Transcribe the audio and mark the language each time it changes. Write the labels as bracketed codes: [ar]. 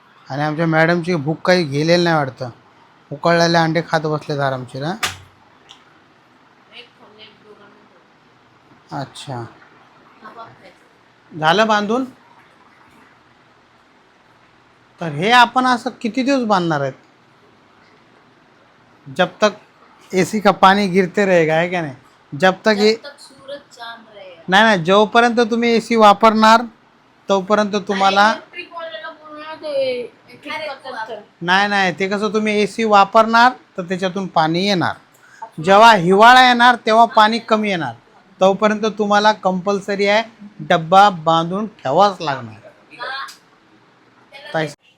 [mr] आणि आमच्या मॅडमची भूक काही गेलेली नाही वाटतं. उकळलेले अंडे खात बसलेत आरामशीर. ना अच्छा, झालं बांधून. तर हे आपण असं किती दिवस बांधणार आहेत? [hi] जब तक AC का पानी गिरते रहेगा, है क्या नाही? जब तक ये तक सूरज चांद रहे. [mr] नाही नाही, जोपर्यंत तुम्ही AC वापरणार तोपर्यंत तुम्हाला इलेक्ट्रिक वाल्याला बोलणार ते ठीक करतात तर. नाही नाही, ते कसं तुम्ही AC वापरणार तर त्याच्यातून पाणी येणार. जेव्हा हिवाळा येणार तेव्हा पाणी कमी येणार. तोपर्यंत तुम्हाला कंपल्सरी आहे डब्बा बांधून ठेवाच लागणार.